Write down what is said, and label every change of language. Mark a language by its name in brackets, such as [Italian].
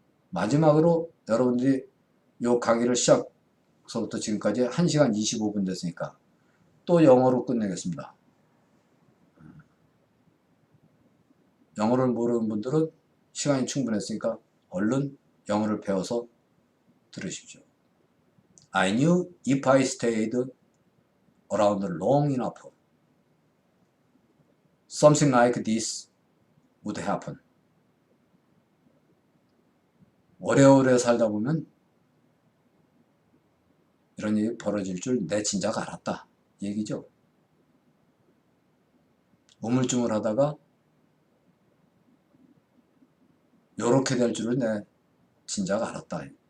[Korean] 마지막으로 여러분들이 요 강의를 시작서부터 지금까지 1시간 25분 됐으니까 또 영어로 끝내겠습니다. 영어를 모르는 분들은 시간이 충분했으니까 얼른 영어를 배워서 들으십시오. [English] I knew if I stayed around long enough, something like this would happen. [Korean] 오래오래 살다 보면 이런 일이 벌어질 줄 내 진작 알았다 얘기죠. 우물쭈물하다가 요렇게 될 줄을 내 진작 알았다.